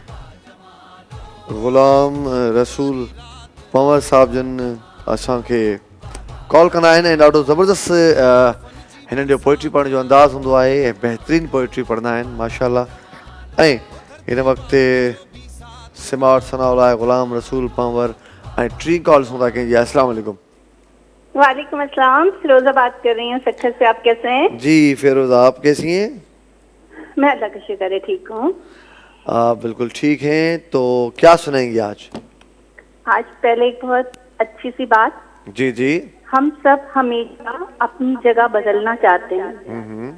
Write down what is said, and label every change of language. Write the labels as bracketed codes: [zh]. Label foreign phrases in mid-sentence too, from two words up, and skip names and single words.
[sd] गुलाम रसूल पंवर साहब जन असांखे कॉल कंदा आहिनि ऐं ॾाढो ज़बरदस्त हिननि जो पोइट्री पढ़ण जो अंदाज़ हूंदो आहे ऐं बहितरीनु पोइट्री पढ़ंदा आहिनि माशाल्लाह। ऐं हिन वक़्तु सिमाट सनाउल आहे गुलाम रसूल पंवर ऐं 3 कॉल्स हूंदा कंहिंजी। [ar] السلام علیکم. وعلیکم السلام, [ur] فیروزہ بات کر رہی ہوں سکھر سے۔ آپ کیسے ہیں? جی فیروزہ، آپ کیسی ہیں? میں اللہ کا شکر ہے ٹھیک ہوں. آپ بالکل ٹھیک ہیں۔ تو کیا سنائیں گے آج? آج پہلے ایک بہت اچھی سی بات. جی جی. ہم سب ہمیشہ اپنی جگہ بدلنا چاہتے ہیں.